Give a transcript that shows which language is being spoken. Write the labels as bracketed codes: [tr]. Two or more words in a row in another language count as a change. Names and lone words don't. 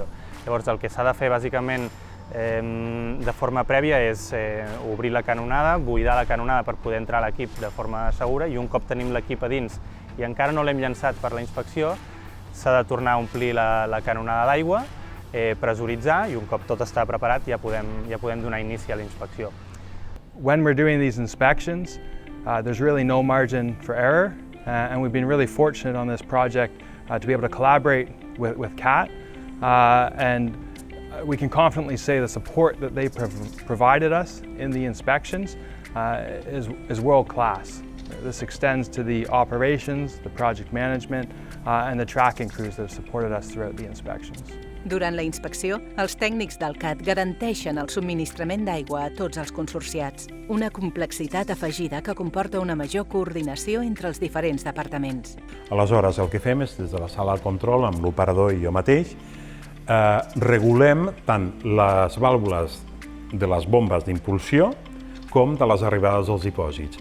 [ca] Llavors, el que s'ha de fer bàsicament de forma prèvia és obrir la canonada, buidar la canonada per poder entrar a l'equip de forma segura i un cop tenim l'equip a dins i encara no l'hem llançat per la inspecció, s'ha de tornar a omplir la canonada d'aigua, pressuritzar i un cop tot està preparat ja podem donar inici a la inspecció. [en] When we're doing these inspections, there's really no margin for error, and we've been really fortunate on this project to be able to collaborate with CAT, and we can confidently say the support that they provided us in the inspections is world-class. This extends to the operations, the project management, and the tracking crews that have supported us throughout the inspections. [ca] Durant la inspecció, els tècnics del CAT garanteixen el subministrament d'aigua a tots els consorciats, una complexitat afegida que comporta una major coordinació entre els diferents departaments. Aleshores, el que fem és, des de la sala de control, amb l'operador i jo mateix, regulem tant les vàlvules de les bombes d'impulsió com de les arribades dels dipòsits.